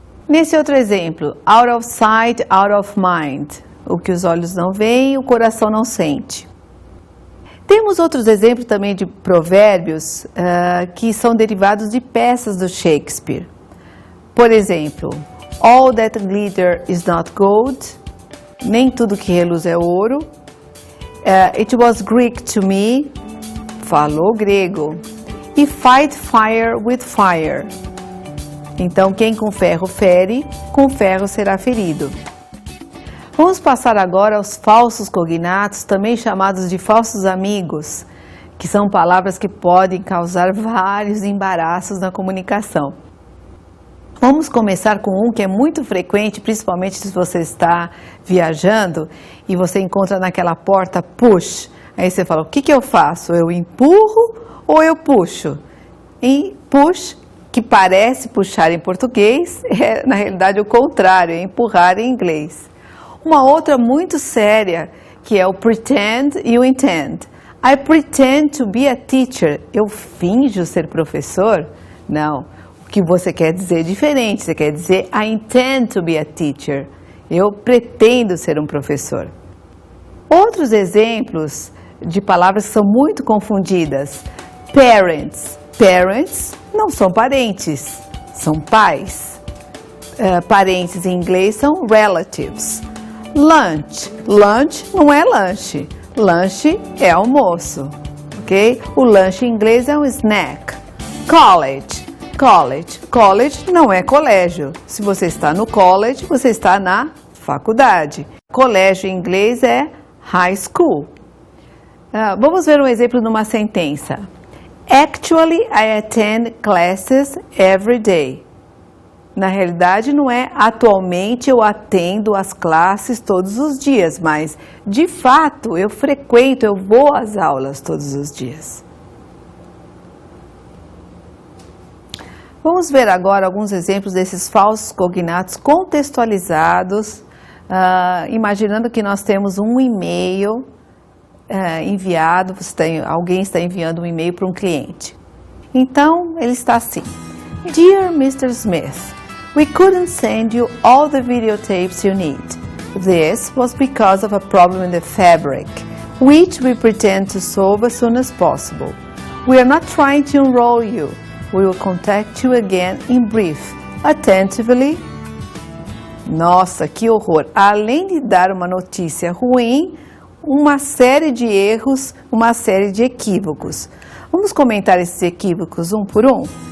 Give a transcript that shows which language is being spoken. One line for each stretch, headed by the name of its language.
Portuguese: Nesse outro exemplo,
English: out of sight, out of mind,
Portuguese: o que os olhos não veem, o coração não sente. Temos outros exemplos também de provérbios que são derivados de peças do Shakespeare. Por exemplo,
English: all that glitter is not gold,
Portuguese: nem tudo que reluz é ouro.
English: It was Greek to me,
Portuguese: falou grego.
English: E fight fire with fire.
Portuguese: Então, quem com ferro fere, com ferro será ferido. Vamos passar agora aos falsos cognatos, também chamados de falsos amigos, que são palavras que podem causar vários embaraços na comunicação. Vamos começar com um que é muito frequente, principalmente se você está viajando e você encontra naquela porta push. Aí você fala, o que eu faço? Eu empurro ou eu puxo? E push, que parece puxar em português, é na realidade o contrário, é empurrar em inglês. Uma outra muito séria, que é o pretend e o intend.
English: I pretend to be a teacher.
Portuguese: Eu finjo ser professor? Não. O que você quer dizer é diferente. Você quer dizer
English: I intend to be a teacher.
Portuguese: Eu pretendo ser um professor. Outros exemplos de palavras que são muito confundidas. Parents. Parents não são parentes, são pais. Parentes em inglês são relatives. Lunch. Lunch não é lanche. Lanche é almoço, ok? O lanche em inglês é um snack. College. College. College não é colégio. Se você está no college, você está na faculdade. Colégio em inglês é high school. Vamos ver um exemplo numa sentença.
English: Actually, I attend classes every day.
Portuguese: Na realidade, não é atualmente eu atendo as classes todos os dias, mas de fato eu frequento, eu vou às aulas todos os dias. Vamos ver agora alguns exemplos desses falsos cognatos contextualizados, imaginando que nós temos um e-mail enviado, alguém está enviando um e-mail para um cliente. Então, ele está assim:
English: Dear Mr. Smith, we couldn't send you all the videotapes you need. This was because of a problem in the fabric, which we pretend to solve as soon as possible. We are not trying to enroll you. We will contact you again in brief.
Portuguese: Attentively. Nossa, que horror! Além de dar uma notícia ruim, uma série de erros, uma série de equívocos. Vamos comentar esses equívocos um por um?